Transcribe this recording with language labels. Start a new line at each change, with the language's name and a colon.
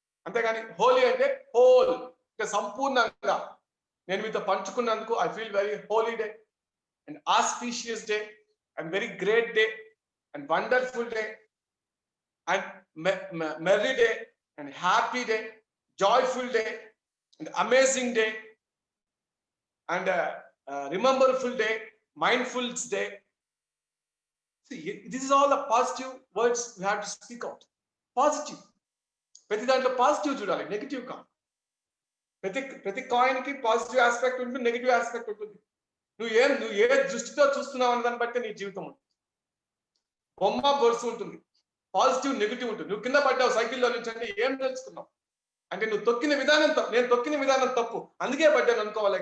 Telugu: అంతేగాని హోలీ అంటే హోల్, సంపూర్ణంగా నేను మీతో పంచుకున్నందుకు
English: I feel very holy day and auspicious day and very great day and wonderful day and merry day and happy day, joyful day and amazing day and rememberful day, mindful day. See, this is all the positive words we have to speak out.
Telugu: Positive. ప్రతి దాంట్లో positive చూడాలి, negative కాదు. ప్రతి coin కి positive aspect ఉంటుంది, negative aspect ఉంటుంది. నువ్వు ఏ దృష్టితో చూస్తున్నావు అన్న దాన్ని బట్టి నీ జీవితం ఉంటుంది. బొమ్మ బొరుసు ఉంటుంది, పాజిటివ్ నెగిటివ్ ఉంటుంది. నువ్వు కింద పడ్డావు సైకిల్లో నుంచి అంటే ఏం తెలుసుకున్నావు అంటే నువ్వు తొక్కిన విధానం తప్పు, నేను తొక్కిన విధానం తప్పు అందుకే పడ్డాను అనుకోవాలి.